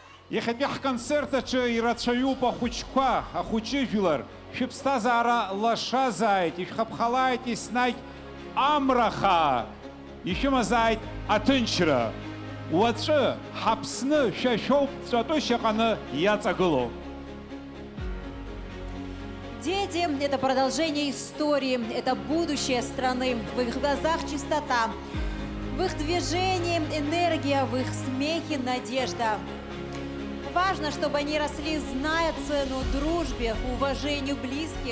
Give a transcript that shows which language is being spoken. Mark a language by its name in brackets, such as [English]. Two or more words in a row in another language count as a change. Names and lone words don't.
[Abkhazian] Иахьатәи ҳконцерт аҿы ирацәаҩуп ахәыҷқәа, ахәыҷыжәлар, шәыԥсҭазаара лашазааит, ишәхаԥхалааит еснагь амраха, ишәымазааит аҭынчра. Уаҵәы ҳаԥсны шәа шәоуп ҵәатәы шьаҟаны иаҵагылоу. [Russian] Дети – это продолжение истории, это будущее страны. В их глазах чистота, в их движении энергия, в их смехе надежда. Важно, чтобы они росли, зная цену дружбе, уважению близким.